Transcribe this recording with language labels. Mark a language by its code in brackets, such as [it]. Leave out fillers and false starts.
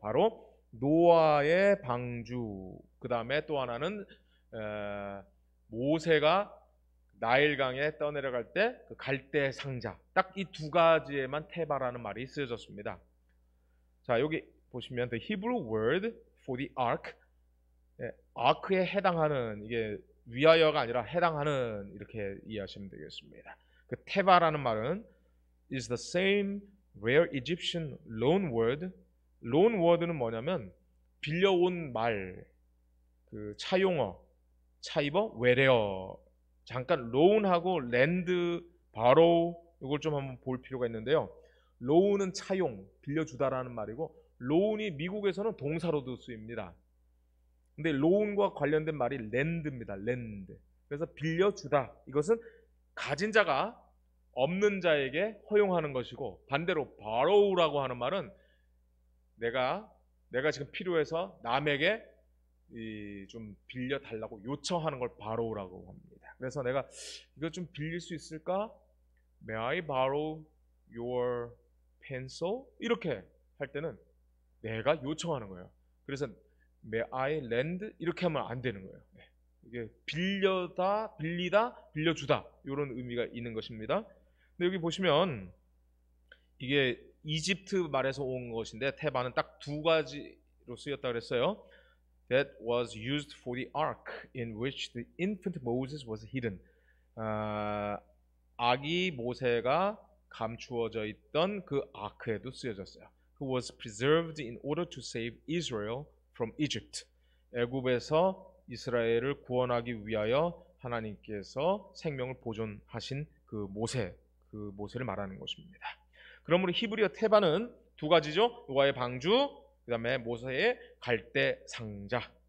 [ko] 바로 노아의 방주, 그 다음에 또 하나는 모세가 나일강에 떠내려갈 때 그 갈대 상자, 딱 이 두 가지에만 테바라는 말이 쓰여졌습니다. 자, 여기 보시면 [en] the Hebrew word for the ark, [ko] 아크에 해당하는, 이게 위하여가 아니라 해당하는, 이렇게 이해하시면 되겠습니다. 그 테바라는 말은 [en] is the same rare Egyptian loan word. [ko] loan word는 뭐냐면 빌려온 말, 그 차용어, 차입어, 외래어. 잠깐 loan하고 land, borrow 이걸 좀 한번 볼 필요가 있는데요. loan은 차용, 빌려주다라는 말이고, loan이 미국에서는 동사로도 쓰입니다. 근데 loan과 관련된 말이 lend입니다. lend. 그래서 빌려주다. 이것은 가진 자가 없는 자에게 허용하는 것이고, 반대로 borrow라고 하는 말은 내가 지금 필요해서 남에게 좀 빌려달라고 요청하는 걸 borrow라고 합니다. 그래서 내가 이거 좀 빌릴 수 있을까? [en] May I borrow your pencil? [ko] 이렇게 할 때는 내가 요청하는 거예요. 그래서 [en] May I lend? [ko] 이렇게 하면 안 되는 거예요. 이게 빌리다, 빌려주다 이런 의미가 있는 것입니다. 근데 여기 보시면 이게 이집트 말에서 온 것인데 테바는 딱 두 가지로 쓰였다 그랬어요. [en] That was used for the ark in which the infant Moses was hidden. [ko] 아기 모세가 감추어져 있던 그 아크에도 쓰여졌어요. [en] Who was preserved in order to save Israel from Egypt. [ko] 애굽에서 이스라엘을 구원하기 위하여 하나님께서 생명을 보존하신 그 모세를 말하는 것입니다. 그러므로 히브리어 테바는 두 가지죠. 노아의 방주, 그 다음에 모세의 갈대 상자.